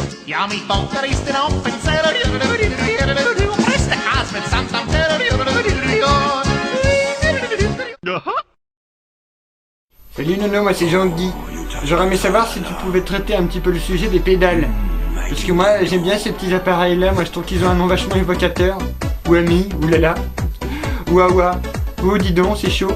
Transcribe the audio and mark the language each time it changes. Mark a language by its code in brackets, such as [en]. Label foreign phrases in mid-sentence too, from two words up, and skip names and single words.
[fr] Ja, mi tolkar isten upp en Presta kasmet samsam Salut Nono, moi c'est Jean-Guy. J'aurais aimé savoir si tu pouvais traiter un petit peu le sujet des pédales. Parce que moi j'aime bien ces petits appareils là, moi je trouve qu'ils ont un nom vachement évocateur. Wami, oulala, Wawa, oh dis donc c'est chaud.